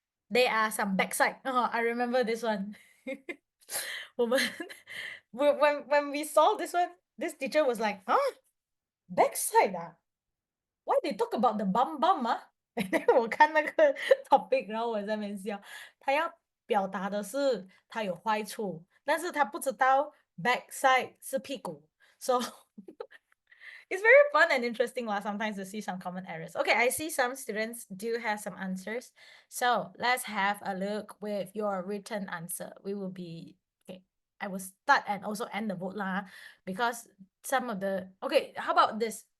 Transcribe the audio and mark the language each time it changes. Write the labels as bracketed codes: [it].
[en] There are some backside. Oh, I remember this one. 我们 when we saw this one, this teacher was like, huh? Backside Why they talk about the bum And then [zh] 我看那个 [en] topic， [zh] 然后我在那边笑。他要表达的是他有坏处，但是他不知道 backside 是屁股。 [en] So it's very fun and interesting sometimes to see some common errors. Okay, I see some students do have some answers. So let's have a look with your written answer. We will be, okay, I will start and also end the vote lah, because some of the, okay, how about this?